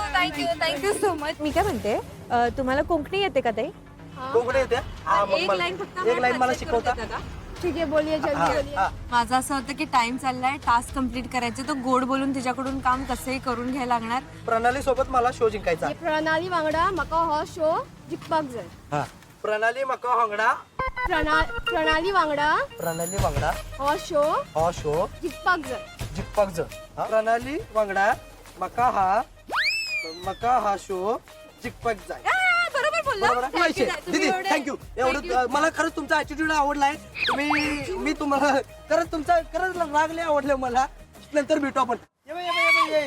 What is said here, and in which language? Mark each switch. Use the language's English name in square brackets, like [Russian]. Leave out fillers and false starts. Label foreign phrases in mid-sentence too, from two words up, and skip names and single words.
[English] thank you so much. [Marathi] मी काय म्हणते तुम्हाला कोंकणी येते का ताई. कोकणी येते. एक लाईन फक्त एक लाईन मला शिकवता. ठीक आहे [Hindi] बोलिये जल्दी बोलिये. [Marathi] माझं असं होतं की टाइम चाललाय. [English] task complete [Marathi] करायचे. तो गोड बोलून तिच्याकडून काम कसंही करून घ्यायला लागणार. प्रणाली सोबत मला शो जिंकायचा. [Konkani] प्रणाली वांगडा म्हाका हो शो जिखपाक जाय. प्रणाली मका हंगडा. प्रणाली वांगडा प्रणाली वांगडा हो शो जिखपाक जाय. जिंकपाक जर. प्रणाली वांगडा मका हा शो जिंकपाक जाय. [Marathi] बरोबर बरोबर आहे? बोलला. दीदी थँक्यू. एवढं मला खरंच तुमचा ऍटिट्यूड आवडलाय. मी तुम्हाला खरंच तुमचा खरंच लागले आवडले मला. नंतर भेटू आपण. ये.